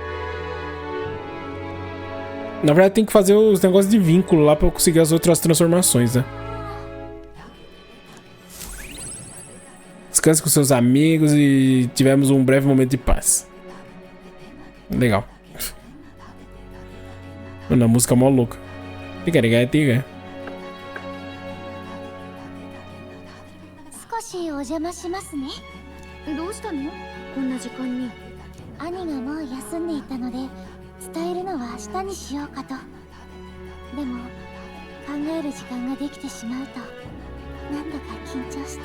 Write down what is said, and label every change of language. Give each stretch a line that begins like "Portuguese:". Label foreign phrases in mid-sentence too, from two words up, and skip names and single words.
Portuguese: Na verdade, tem que fazer os negócios de vínculo lá pra eu conseguir as outras transformações, né? Descanse com seus amigos e tivemos um breve momento de paz. Legal. Mano, a música é mó louca. Tiga.
Japanese: 少しお邪魔しますね。どうしたの？こんな時間に。兄がもう休んでいたので伝えるのは明日にしようかと。でも考える時間ができてしまうとなんだか緊張して。